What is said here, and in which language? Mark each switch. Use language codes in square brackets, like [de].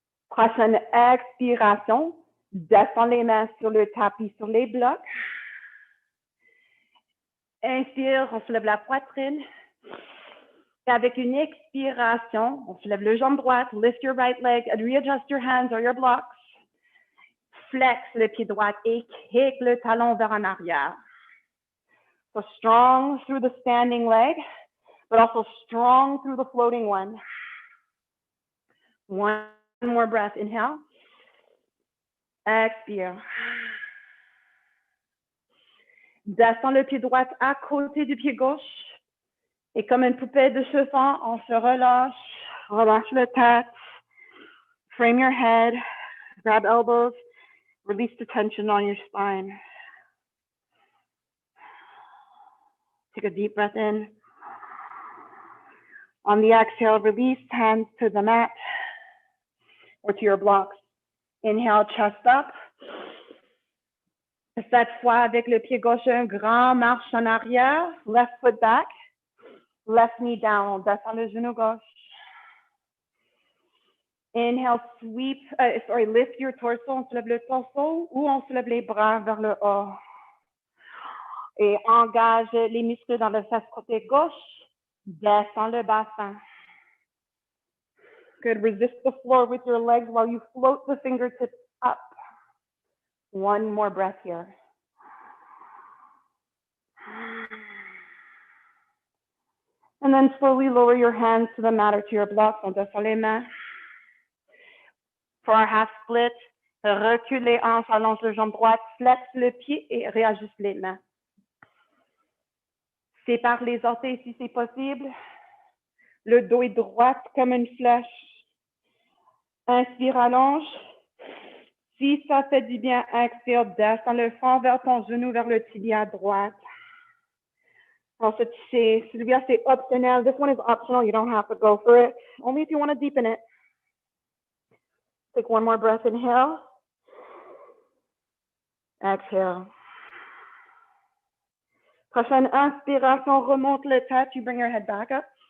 [fr] Prochaine expiration. Descends les mains sur le tapis, sur les blocs. Inspire, on soulève la poitrine. Et avec une expiration, on soulève le jambe droite. [en] Lift your right leg and readjust your hands or your blocks. [fr] Flex le pied droit et kick le talon vers en arrière. [en] So strong through the standing leg, but also strong through the floating one. One more breath. Inhale. [fr] Expire. Descends le pied droit à côté du pied gauche. Et comme une poupée de chiffon, on se relâche. Relâche le tête. [en] Frame your head. Grab elbows. Release the tension on your spine. Take a deep breath in. On the exhale, release hands to the mat or to your blocks. Inhale, chest up. [fr] Cette fois, avec le pied gauche, un grand marche en arrière. [en] Left foot back. Left knee down. [fr] On descend le genou gauche. [en] Inhale, lift your torso. [fr] On soulève le torso ou on soulève les bras vers le haut. Et engage les muscles dans le face côté gauche. Descends le bassin. [en] Good. Resist the floor with your legs while you float the fingertips up. One more breath here. And then slowly lower your hands to the mat or to your blocks. [fr] On descend les mains. [en] For our half split, [fr] recule les hanches, allonge le jambe droite, flex le pied et réajuste les mains. Sépare les orteils si c'est possible. Le dos est droit comme une flèche. Inspire, allonge. Si ça fait du bien, expire, descends le fond vers ton genou, vers le tibia droite. Ensuite, celui-là, c'est optionnel. [en] This one is optional. You don't have to go for it. Only if you want to deepen it. Take one more breath. Inhale. Exhale. [fr] Prochaine inspiration, remonte le tête. [en] You bring your head back up.